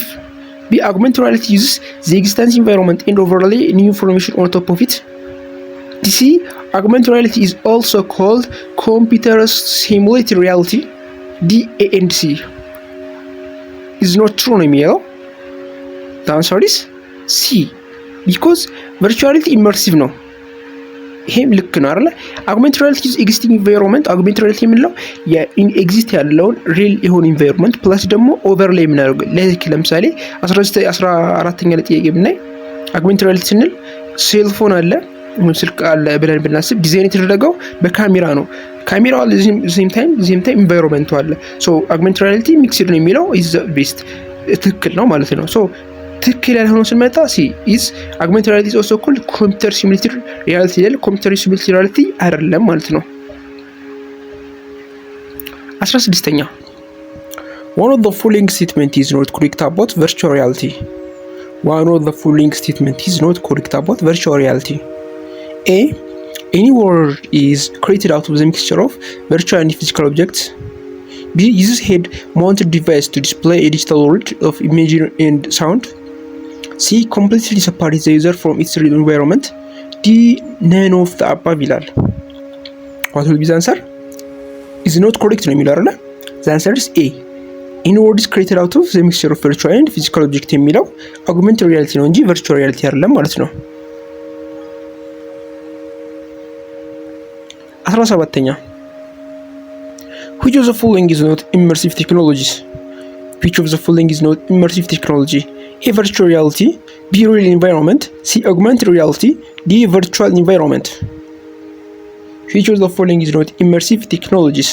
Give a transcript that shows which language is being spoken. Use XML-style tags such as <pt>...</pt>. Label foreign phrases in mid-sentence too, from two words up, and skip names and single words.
<en>B. Augmented reality uses the existing environment and overlay new information on top of it. C. Augmented reality is also called computer simulated reality. D. A and C is not true</en> <am>ነው የሚለው</am> <en>the answer is C because virtual reality immersive ነው።</en> <am>ይሄም ልክ ነው አይደል?</am> <en>augmented reality is existing environment augmented reality</en> <am>የምንለው የኤግዚስት ያለውን ሪል የሆነ ኢንቫይሮንመንት ፕላስ ደግሞ ኦቨርሌይ የምናደርገው ለምሳሌ 14ኛ ጥያቄ ብናይ</am> <en>augmented reality</en> <am>ስንል ሴልፎን አለ ስልክ አለ ብለን ብናስብ ዲዛይን የተደረገው በካሜራ ነው። ካሜራው</am> <en>same time environment</en> <am>አለ። ሶ</am> <en>augmented reality</en> <am>ሚክስድ ነው የሚለው</am> <en>is the best</en> <am>ትክክል ነው ማለት ነው። ሶ ትክክል ያልሆነው ስንመጣ ሲ</am> <en>is augmented reality is also called computer simulated reality</en> <am>ይላል።</am> <en>computer simulated reality</en> <am>አይደለም ማለት ነው። 16ኛ</am> <en>one of the following statement is not correct about virtual reality. One of the following statement is not correct about virtual reality. A. Any world is created out of the mixture of virtual and physical objects. B. Uses head-mounted device to display a digital world of image and sound. C. Completely separates the user from its real environment. D. None of the above ይላል። What will be the answer? Is not correct</en> <am>ነው የሚለው አይደል?</am> <en>The answer is A. Any world is created out of the mixture of virtual and physical object የሚለው augmented reality</en> <am>ነው እንጂ</am> <en>virtual reality</en> <am>አይደለም ማለት ነው።</am> <en>17ኛ Which of the following is not immersive technologies? Which of the following is not immersive technology? A. Virtual reality. B. Real environment. C. Augmented reality. D. Virtual environment. Which of the following is not immersive technologies?</en>